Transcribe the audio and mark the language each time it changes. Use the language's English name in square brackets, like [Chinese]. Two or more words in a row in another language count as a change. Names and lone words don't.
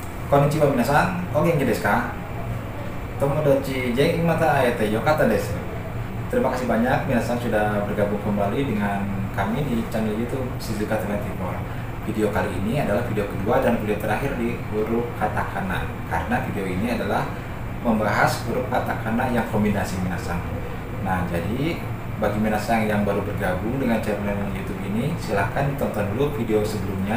[Japanese] こんにちは皆さん、お元気ですか?友達元気、また会えてよかったです. [Indonesian] Terima kasih banyak minasan sudah bergabung kembali dengan kami di channel YouTube Shizuka 24. Video kali ini adalah video kedua dan video terakhir di huruf katakana. Karena video ini adalah membahas huruf katakana yang kombinasi minasan. Nah, jadi bagi minasan yang baru bergabung dengan channel YouTube ini, silahkan tonton dulu video sebelumnya.